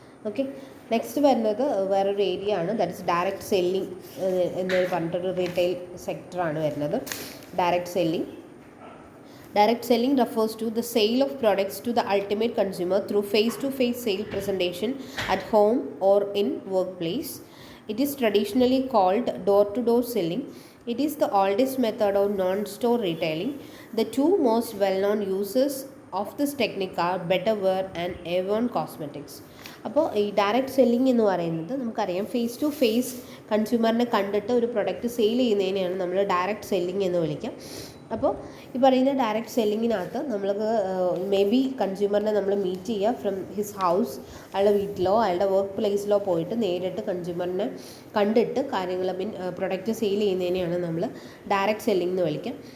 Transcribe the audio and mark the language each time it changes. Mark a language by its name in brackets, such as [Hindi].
[Malayalam] Okay, next വരുന്നത് വേറൊരു area ആണ്. ദാറ്റ് ഇസ് ഡയറക്റ്റ് സെല്ലിംഗ് എന്ന് പറഞ്ഞിട്ടൊരു റീറ്റെയിൽ സെക്ടറാണ് വരുന്നത്. [English] Direct selling refers to the sale of products to the ultimate consumer through face-to-face sale presentation at home or in workplace. It is traditionally called door-to-door selling. It is the oldest method of non-store retailing. The two most well-known uses of this technique are Better Wear and Avon Cosmetics. [Malayalam] അപ്പോൾ ഈ direct selling എന്ന് പറയുന്നത് നമുക്കറിയാം face to face കൺസ്യൂമറിനെ കണ്ടിട്ട് ഒരു product sale ചെയ്യുന്നതിനെയാണ് നമ്മൾ direct selling എന്ന് വിളിക്കുക. അപ്പോൾ ഈ പറയുന്ന ഡയറക്റ്റ് സെല്ലിങ്ങിനകത്ത് നമ്മൾക്ക് മേ ബി കൺസ്യൂമറിനെ നമ്മൾ മീറ്റ് ചെയ്യുക [English] from his house, [Malayalam] അയാളുടെ വീട്ടിലോ അയാളുടെ വർക്ക് പ്ലേസിലോ പോയിട്ട് നേരിട്ട് കൺസ്യൂമറിനെ കണ്ടിട്ട് കാര്യങ്ങൾ പ്രൊഡക്റ്റ് സെയിൽ ചെയ്യുന്നതിനെയാണ് നമ്മൾ ഡയറക്റ്റ് സെല്ലിംഗ് എന്ന് വിളിക്കുക.